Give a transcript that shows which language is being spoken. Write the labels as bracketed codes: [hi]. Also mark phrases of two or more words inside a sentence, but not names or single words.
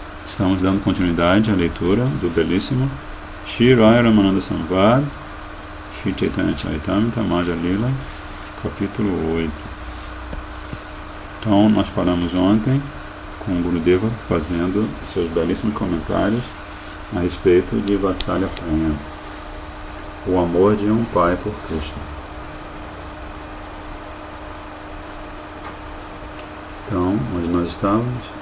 [pt] Estamos dando continuidade à leitura do belíssimo Shri Raya Ramananda Samvad, Shri Chaitanya Charitamrita, Madhya Lila, capítulo 8. Então, nós paramos ontem com o Gurudeva fazendo seus belíssimos comentários a respeito de Vatsalya Prema, o amor de um pai por Krishna. Então, onde nós estávamos?